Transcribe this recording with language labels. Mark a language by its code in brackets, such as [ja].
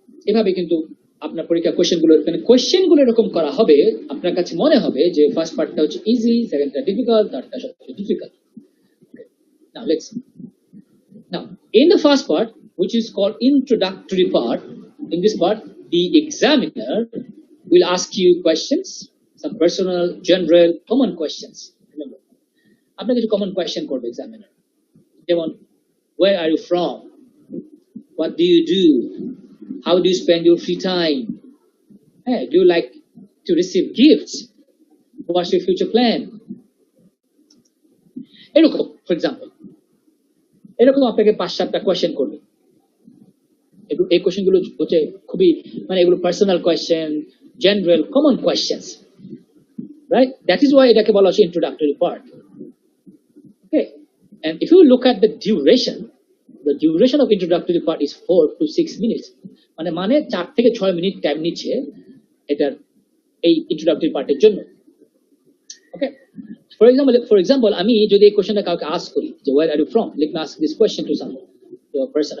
[bn] এভাবে কিন্তু আপনার পরীক্ষা কোয়েশ্চেন গুলো এরকম করা হবে, আপনার কাছে মনে হবে যে ফার্স্ট পার্টটা হচ্ছে ইজি, সেকেন্ডটা ডিফিকাল্ট, থার্ডটা সবচেয়ে difficult. [en] Now let's see. Now in the first part, which is called introductory part, in this part the examiner will ask you questions, some personal, general, common questions. Remember, [bn] আপনাকে কিছু [en] common question [bn] করবে [en] examiner, [bn] যেমন [en] where are you from, what do you do, how do you spend your free time, hey, do you like to receive gifts, what's your future plan, এরকম for example, [bn] এরকম আপনাকে 5-7টা question করবে। এই question গুলো হচ্ছে খুবই মানে এগুলো personal question, [en] general, common questions, right? That is why [bn] এটাকে বলা হচ্ছে [en] introductory part. Okay, and if you look at the duration of introductory part is 4 to 6 minutes. [bn] মানে 4 থেকে 6 মিনিট টাইম নিচ্ছে এটার এই introductory পার্টের জন্য। [en] Okay, for example [bn] আমি যদি এই কোশ্চেনটা কাউকে আস্ক করি যে [en] where are you from, let me ask this question to someone, to a person.